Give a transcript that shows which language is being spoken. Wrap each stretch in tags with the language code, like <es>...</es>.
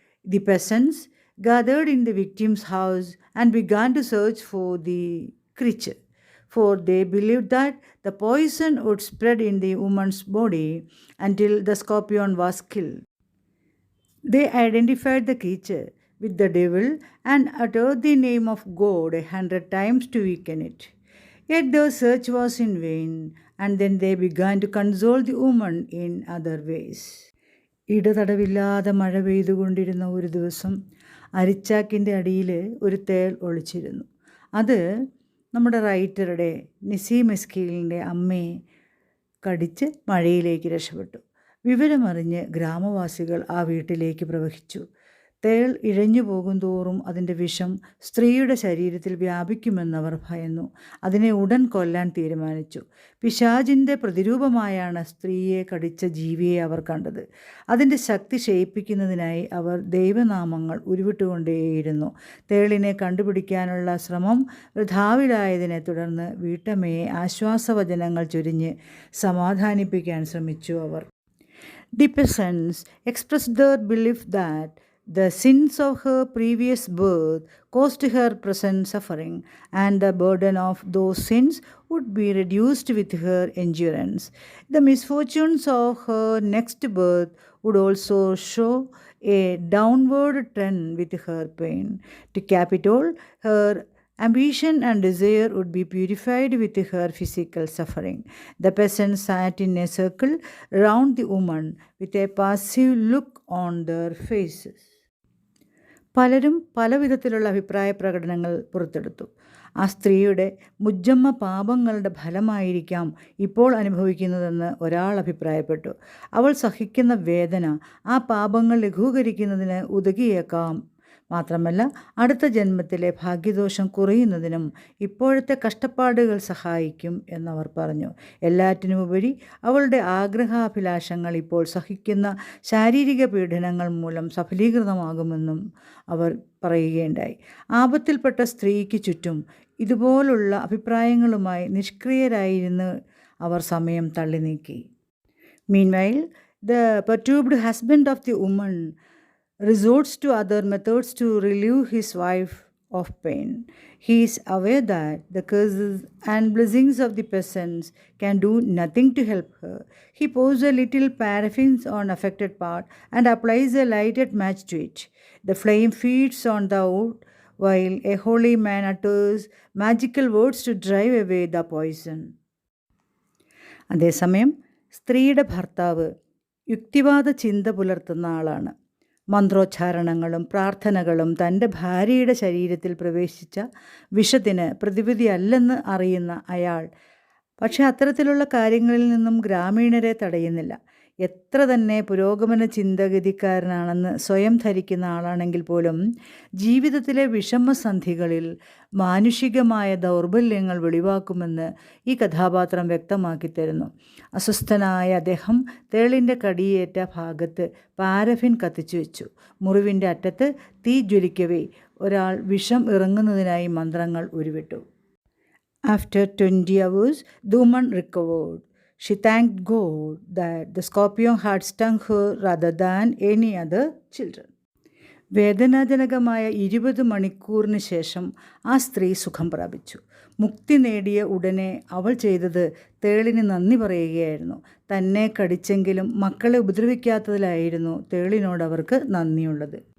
<en>The peasants gathered in the victim's house and began to search for the creature, for they believed that the poison would spread in the woman's body until the scorpion was killed. They identified the creature with the devil and uttered the name of God 100 times to weaken it. Yet their search was in vain, and then they began to console the woman in other ways.</en> <ml>ഇടതടവില്ലാതെ മഴ പെയ്തുകൊണ്ടിരുന്ന ഒരു ദിവസം അരിച്ചാക്കിൻ്റെ അടിയിൽ ഒരു തേൾ ഒളിച്ചിരുന്നു. അത് നമ്മുടെ റൈറ്ററുടെ നിസീം എസ്കീലിൻ്റെ അമ്മയെ കടിച്ച് മഴയിലേക്ക് രക്ഷപ്പെട്ടു. വിവരമറിഞ്ഞ് ഗ്രാമവാസികൾ ആ വീട്ടിലേക്ക് പ്രവഹിച്ചു. തേൾ ഇഴഞ്ഞു പോകും തോറും അതിൻ്റെ വിഷം സ്ത്രീയുടെ ശരീരത്തിൽ വ്യാപിക്കുമെന്നവർ ഭയന്നു. അതിനെ ഉടൻ കൊല്ലാൻ തീരുമാനിച്ചു. പിശാചിൻ്റെ പ്രതിരൂപമായാണ് സ്ത്രീയെ കടിച്ച ജീവിയെ അവർ കണ്ടത്. അതിൻ്റെ ശക്തി ക്ഷയിപ്പിക്കുന്നതിനായി അവർ ദൈവനാമങ്ങൾ ഉരുവിട്ടുകൊണ്ടേയിരുന്നു. തേളിനെ കണ്ടുപിടിക്കാനുള്ള ശ്രമം വൃഥാവിലായതിനെ തുടർന്ന് വീട്ടമ്മയെ ആശ്വാസവചനങ്ങൾ ചൊരിഞ്ഞ് സമാധാനിപ്പിക്കാൻ ശ്രമിച്ചു അവർ.</ml> <en>The peasants expressed their belief that the sins of her previous birth caused her present suffering, and the burden of those sins would be reduced with her endurance. The misfortunes of her next birth would also show a downward trend with her pain. To cap it all, her ambition and desire would be purified with her physical suffering. The peasants sat in a circle round the woman with a passive look on their faces.</en> <ml>പലരും പല വിധത്തിലുള്ള അഭിപ്രായ പ്രകടനങ്ങൾ പുറത്തെടുത്തു. ആ സ്ത്രീയുടെ മുജ്ജമ്മ പാപങ്ങളുടെ ഫലമായിരിക്കാം ഇപ്പോൾ അനുഭവിക്കുന്നതെന്ന് ഒരാൾ അഭിപ്രായപ്പെട്ടു. അവൾ സഹിക്കുന്ന വേദന ആ പാപങ്ങൾ ലഘൂകരിക്കുന്നതിന് ഉതകിയേക്കാം. മാത്രമല്ല അടുത്ത ജന്മത്തിലെ ഭാഗ്യദോഷം കുറയുന്നതിനും ഇപ്പോഴത്തെ കഷ്ടപ്പാടുകൾ സഹായിക്കും എന്നവർ പറഞ്ഞു. എല്ലാറ്റിനുമുപരി അവളുടെ ആഗ്രഹാഭിലാഷങ്ങൾ ഇപ്പോൾ സഹിക്കുന്ന ശാരീരിക പീഡനങ്ങൾ മൂലം സഫലീകൃതമാകുമെന്നും അവർ പറയുകയുണ്ടായി. ആപത്തിൽപ്പെട്ട സ്ത്രീക്ക് ചുറ്റും ഇതുപോലുള്ള അഭിപ്രായങ്ങളുമായി നിഷ്ക്രിയരായിരുന്ന് അവർ സമയം തള്ളി നീക്കി.</ml> <en>Meanwhile, the perturbed husband of the woman resorts to other methods to relieve his wife of pain. He is aware that the curses and blessings of the peasants can do nothing to help her. He pours a little paraffin on affected part and applies a lighted match to it. The flame feeds on the wood while a holy man utters magical words to drive away the poison.</en> <ml>അതേസമയം സ്ത്രീയുടെ ഭർത്താവ് യുക്തിവാദ ചിന്ത പുലർത്തുന്ന ആളാണ്. മന്ത്രോച്ചാരണങ്ങളും പ്രാർത്ഥനകളും തൻ്റെ ഭാര്യയുടെ ശരീരത്തിൽ പ്രവേശിച്ച വിഷത്തിന് പ്രതിവിധിയല്ലെന്ന് അറിയുന്ന അയാൾ പക്ഷേ അത്തരത്തിലുള്ള കാര്യങ്ങളിൽ നിന്നും ഗ്രാമീണരെ തടയുന്നില്ല. എത്ര തന്നെ പുരോഗമന ചിന്താഗതിക്കാരനാണെന്ന് സ്വയം ധരിക്കുന്ന ആളാണെങ്കിൽ പോലും ജീവിതത്തിലെ വിഷമസന്ധികളിൽ മാനുഷികമായ ദൗർബല്യങ്ങൾ വെളിവാക്കുമെന്ന് ഈ കഥാപാത്രം വ്യക്തമാക്കി തരുന്നു. അസ്വസ്ഥനായ അദ്ദേഹം തേളിൻ്റെ കടിയേറ്റ ഭാഗത്ത് പാരഫിൻ കത്തിച്ചു വെച്ചു. മുറിവിൻ്റെ അറ്റത്ത് തീ ജ്വലിക്കവേ ഒരാൾ വിഷം ഇറങ്ങുന്നതിനായി മന്ത്രങ്ങൾ ഉരുവിട്ടു.</ml> <en>After 20 hours, the woman recovered. She thanked God that the scorpion had stung her rather than any other children.</en> <ml>വേദനാജനകമായ 20 മണിക്കൂറിന് ശേഷം ആ സ്ത്രീ സുഖം പ്രാപിച്ചു. മുക്തി നേടിയ ഉടനെ അവൾ ചെയ്തത് തേളിന് നന്ദി പറയുകയായിരുന്നു. തന്നെ കടിച്ചെങ്കിലും മക്കളെ ഉപദ്രവിക്കാത്തതിലായിരുന്നു തേളിനോട് അവർക്ക് നന്ദിയുള്ളത്.</ml>